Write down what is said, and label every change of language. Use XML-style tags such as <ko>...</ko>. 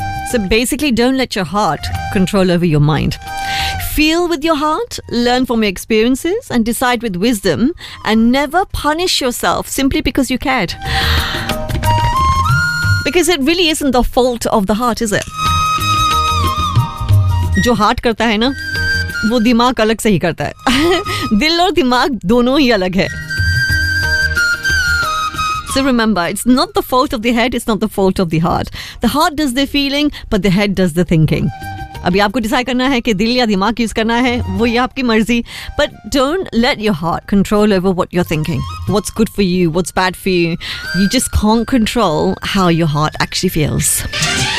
<en>So basically, don't let your heart control over your mind. Feel with your heart, learn from your experiences, and decide with wisdom, and never punish yourself simply because you cared. Because it really isn't the fault of the heart, is it?</en> <hi>Jo heart karta hai na, वो दिमाग अलग से ही करता है. दिल और दिमाग दोनों ही अलग है.</hi> <en>So remember, it's not the fault of the head, it's not the fault of the heart. The heart does the feeling, but the head does the thinking.</en> <hi>अभी आपको डिसाइड करना है कि दिल या दिमाग यूज करना है, वो ये आपकी मर्जी.</hi> <en>But don't let your heart control over what you're thinking. What's good for you, what's bad for you. You just can't control how your heart actually feels.</en>